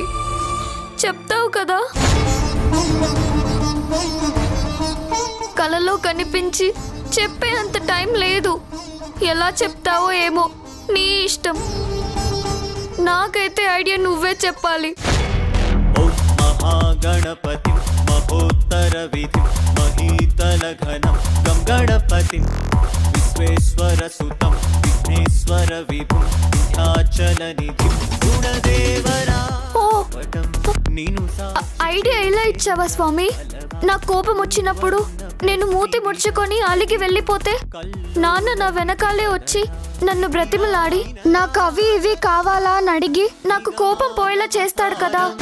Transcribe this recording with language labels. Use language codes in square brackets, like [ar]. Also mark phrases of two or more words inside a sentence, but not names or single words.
[te] చెప్తావు కదా? కలలో కనిపించి చెప్పే అంత టైం లేదు. ఎలా చెప్తావో ఏమో, నీ ఇష్టం. నాకైతే ఐడియా నువ్వే చెప్పాలి. [sa] महागणपतिं महोत्तरविधिं महीतलघनं गं गणपतिं विश्वेश्वरसुतं विघ्नेश्वरविभुं विन्ध्याचलनिधिं गुणदेवरा నీను [te] ఐడియా ఎలా ఇచ్చావా స్వామి? నా కోపం వచ్చినప్పుడు నేను మూతి ముడుచుకొని అలిగి వెళ్ళిపోతే నాన్న నా వెనకాలే వచ్చి నన్ను బ్రతిమలాడి నాకు అవి ఇవి కావాలా అని అడిగి నాకు కోపం పోయేలా చేస్తాడు కదా.